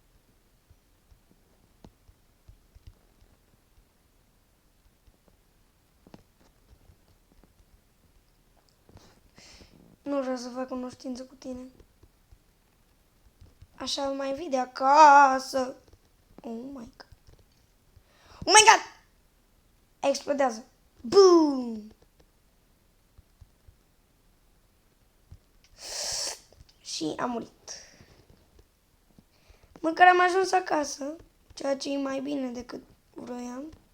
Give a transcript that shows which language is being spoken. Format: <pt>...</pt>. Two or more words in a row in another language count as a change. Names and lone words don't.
<ro>Nu vreau să fac cunoștință cu tine. Așa mai vii de acasă.</ro> <en>Oh my god. Oh my god!</en> <ro>Explodează. Boom! Și am murit. Măcar am ajuns acasă, ceea ce e mai bine decât vroiam.</ro>